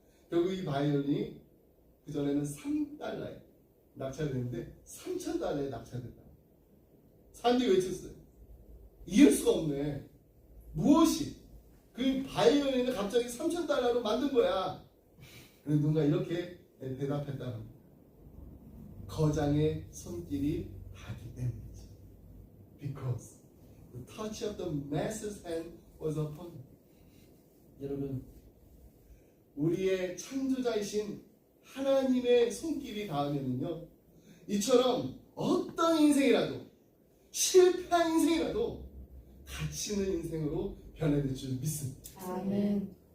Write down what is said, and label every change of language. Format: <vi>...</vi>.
<ko>결국 이 바이올린이 그전에는 3달러에 낙찰됐는데 3,000달러에 낙찰됐다. 사람들이 외쳤어요. 이해할 수가 없네. 무엇이? 그 바이올린을 갑자기 3,000달러로 만든 거야. 그래서 누군가 이렇게 대답했다는 겁니다. 거장의 손길이 닿기 때문이죠.</ko> <en>Because the touch of the master's hand was upon him.</en> <ko>여러분, 우리의 창조자이신 하나님의 손길이 닿으면요, 이처럼 어떤 인생이라도 실패한 인생이라도 가치 있는 인생으로 변해질 줄 믿습니다. 아멘.</ko>